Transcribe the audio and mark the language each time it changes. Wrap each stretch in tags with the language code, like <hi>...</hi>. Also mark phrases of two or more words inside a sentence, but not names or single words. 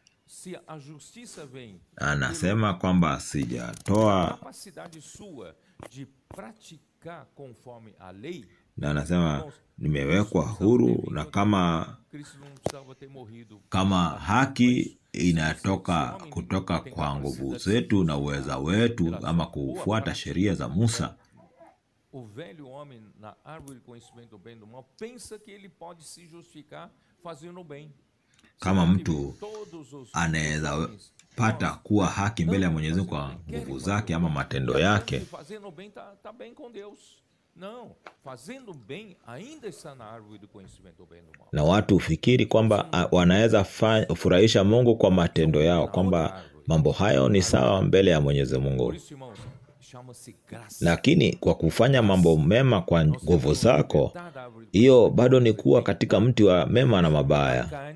<sw>Anasema kwamba sijatoa na anasema nimewekwa huru, na kama haki inatoka kutoka kwa nguvu zetu na uweza wetu, ama kufuata sheria za Musa,</sw> <pt>o velho homem na árvore do conhecimento do bem e do mal pensa que ele pode se justificar fazendo bem.</pt> <sw>Kama mtu anaweza pata kuwa haki mbele ya Mwenyezi Mungu kwa nguvu zake ama matendo yake,</sw> <pt>fazendo bem tá bem com Deus. Não, fazendo bem ainda está na árvore do conhecimento do bem e do mal.</pt> <sw>Na watu ufikiri kwamba wanaweza furahisha Mungu kwa matendo yao, kwamba mambo hayo ni sawa mbele ya Mwenyezi Mungu. Lakini kwa kufanya mambo mema kwa nguvu zako, hiyo bado ni kuwa katika mti wa mema na mabaya.</sw>